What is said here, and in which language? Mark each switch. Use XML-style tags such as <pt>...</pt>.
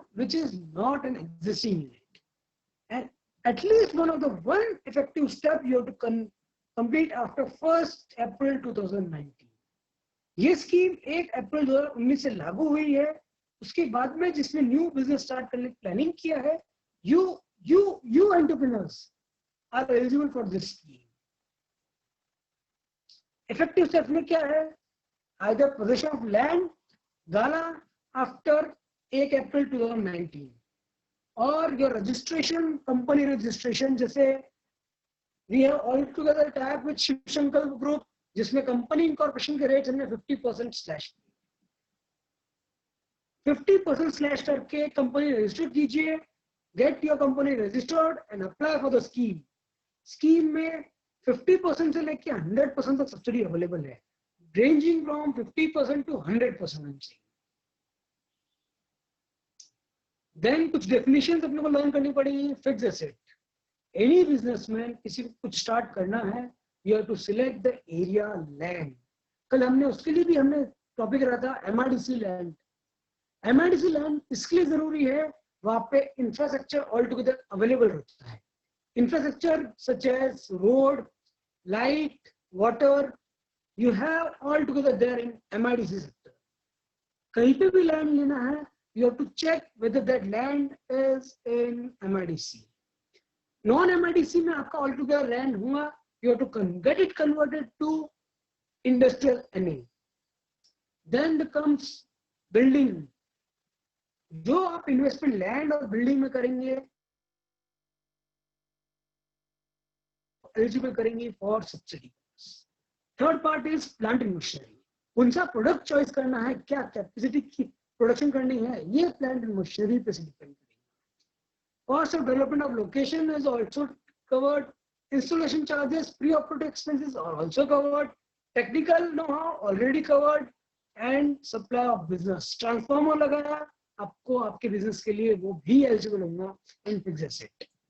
<en>Which is not an existing unit. And at least one effective step you have to complete after 1st April 2019.</en> <hi>ये scheme 1 अप्रैल 2019 से लागू हुई है. उसके बाद में जिसने न्यू बिजनेस स्टार्ट करने की प्लानिंग किया है,</hi> <en>you entrepreneurs are eligible for this scheme.</en> <hi>Effective step में क्या है?</hi> <en>Either possession of land, Gala after 1 April 2019. और your registration, company registration, जैसे we have all together tie-up with Shiv Shankar Group,</en> <hi>जिसमें company incorporation के rates हमने 50% slash 50% slash करके company register कीजिए,</hi> <en>get your company registered and apply for the scheme.</en> <hi>Scheme में 50% से लेके 100% तक subsidy available है,</hi> <en>ranging from 50% to 100%.</en> <hi>Then कुछ definitions अपने को learn करनी पड़ेगी.</hi> <en>Fixed asset. Any businessman</en> <hi>किसी को कुछ start करना है,</hi> <en>you have to select the area land.</en> <hi>कल हमने उसके लिए भी हमने topic रखा था MIDC land. MIDC land इसके लिए जरूरी है, वहाँ पे infrastructure altogether available रहता है.</hi> <en>Infrastructure such as road, light, water, you have altogether there in MIDC sector.</en> <hi>कहीं पे भी land लेना है,</hi> <en>you have to check whether that land is in MIDC. Non-MIDC</en> <hi>में आपका altogether land हुआ,</hi> <en>you have to get it converted to industrial NA. Then comes building.</en> <hi>जो आप investment land और building में करेंगे, eligible करेंगे</hi> <en>for subsidy. Third part is plant and machinery.</en> <hi>कौन सा product choice करना है, क्या capacity की प्रोडक्शन करनी है, ये प्लांट एंड मशीनरी पे से डिपेंड करेगा.</hi> <en>Cost of development of location is also covered. Installation charges, pre operative expenses are also covered. Technical know how already covered. And supply of business, transformer</en> <hi>लगाया आपको आपके business के लिए, वो भी</hi> <en>Eligible होगा in fixed asset.</en>